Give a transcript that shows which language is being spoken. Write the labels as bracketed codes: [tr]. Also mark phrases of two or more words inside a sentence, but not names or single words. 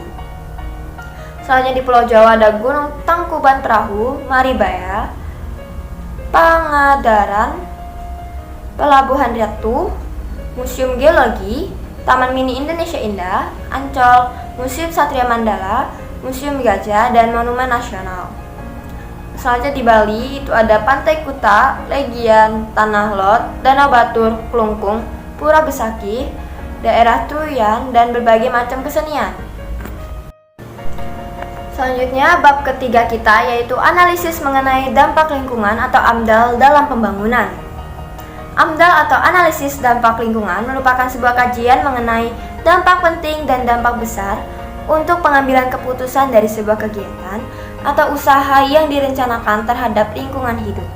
[id] Selanjutnya di Pulau Jawa ada Gunung Tangkuban Perahu, Maribaya, Pangandaran, Pelabuhan Ratu, Museum Geologi, Taman Mini Indonesia Indah, Ancol, Museum Satria Mandala, Museum Gajah, dan Monumen Nasional. Selanjutnya di Bali itu ada Pantai Kuta, Legian, Tanah Lot, Danau Batur, Klungkung, Pura Besaki, daerah Truyan, dan berbagai macam kesenian. Selanjutnya bab ketiga kita yaitu analisis mengenai dampak lingkungan atau AMDAL dalam pembangunan. AMDAL atau analisis dampak lingkungan merupakan sebuah kajian mengenai dampak penting dan dampak besar untuk pengambilan keputusan dari sebuah kegiatan atau usaha yang direncanakan terhadap lingkungan hidup.